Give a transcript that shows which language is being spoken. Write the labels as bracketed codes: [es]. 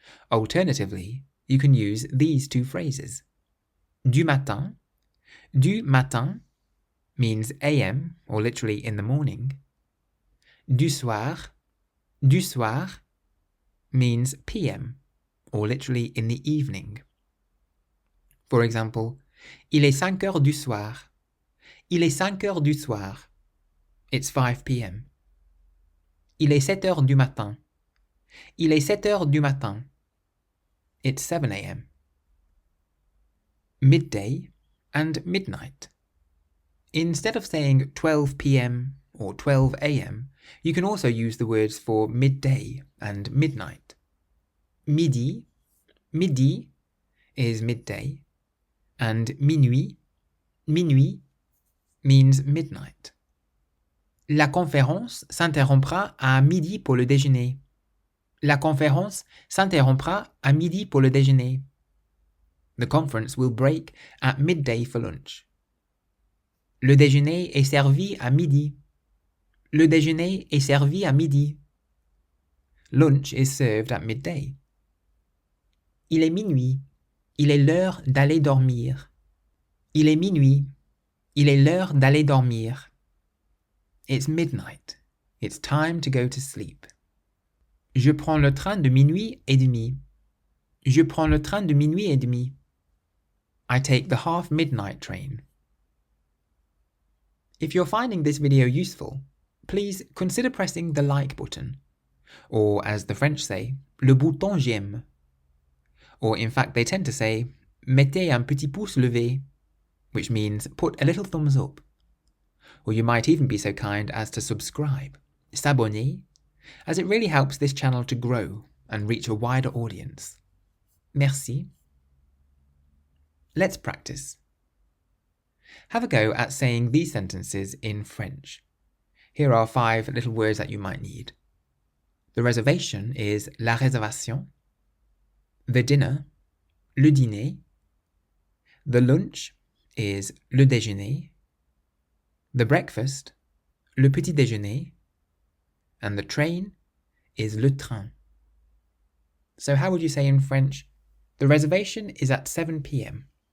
[en] Alternatively, you can use these two phrases. [fr] Du matin. Du matin [en] means AM, or literally in the morning. [fr] Du soir. Du soir [en] means PM, or literally in the evening. For example, [fr] il est 5 heures du soir. Il est 5 heures du soir. [en] It's 5 p.m. [fr] Il est 7 heures du matin. Il est 7 heures du matin. [en] It's 7 a.m. Midday and midnight. Instead of saying 12 p.m. or 12 a.m., you can also use the words for midday and midnight. Midi, midi is midday, and minuit, minuit means midnight. [fr] La conférence s'interrompra à midi pour le déjeuner. La conférence s'interrompra à midi pour le déjeuner. [en] The conference will break at midday for lunch. [fr] Le déjeuner est servi à midi. Le déjeuner est servi à midi. [en] Lunch is served at midday. [fr] Il est minuit. Il est l'heure d'aller dormir. Il est minuit. Il est l'heure d'aller dormir. [en] It's midnight. It's time to go to sleep. [fr] Je prends le train de minuit et demi. Je prends le train de minuit et demi. [en] I take the half-midnight train. If you're finding this video useful, please consider pressing the like button, or as the French say, [fr] le bouton j'aime. [en] Or in fact they tend to say, [fr] mettez un petit pouce levé, [en] which means put a little thumbs up. Or you might even be so kind as to subscribe, s'abonner, as it really helps this channel to grow and reach a wider audience. Merci. Let's practice. Have a go at saying these sentences in French. Here are 5 little words that you might need. The reservation is la réservation. The dinner, le dîner. The lunch is le déjeuner. The breakfast, le petit déjeuner. And the train is le train. So how would you say in French, the reservation is at 7 p.m.